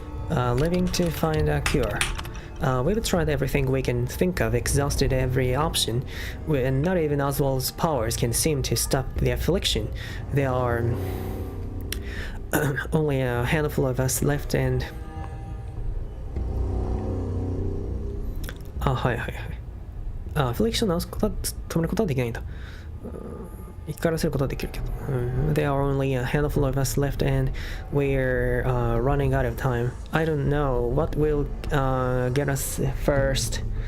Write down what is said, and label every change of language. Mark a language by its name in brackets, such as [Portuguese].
[English] Living to find a cure. We've tried everything we can think of, exhausted every option, and not even Oswald's powers can seem to stop the affliction. There are only a handful of us left, and... [Japanese] アフリクションを直すことは止めることはできないんだ。生き返らせることはできるけど。 [English] There are only a handful of us left and we're running out of time. I don't know what will get us first.